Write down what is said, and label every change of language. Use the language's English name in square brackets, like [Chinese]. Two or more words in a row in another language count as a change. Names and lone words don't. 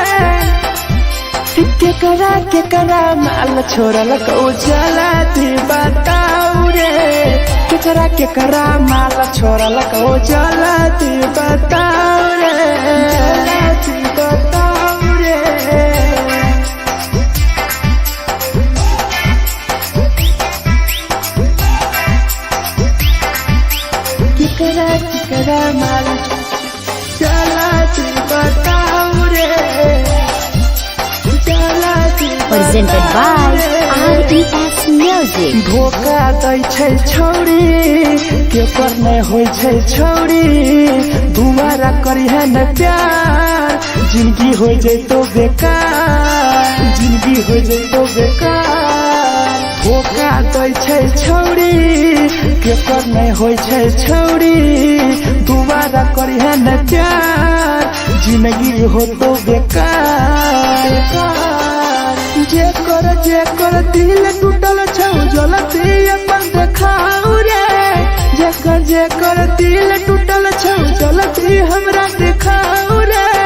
[Maithili] केकरा माल छोरा लको जला दी बताओ रे केकरा माल छोरा लको जला दी बताओ रे जला दी बताओ रे केकरा माल जला दी बताओ रे [English] Presented by RES Music. [Maithili] धोखा दै छै छौरी के पर नै होय छै छौरी दुबारा करी है न प्यार जिंदगी हो जैतो बेकार जिंदगी हो जैतो बेकार धोखा दै छै छौरी के पर नै होय छै छौरी दुबारा करी है न प्यार जिंदगी हो तो बेकार जेकर दिल टूटल छौ जलती अपन देखाओ रे जेकर दिल टूटल छौ जलती हमरा देखाओ रे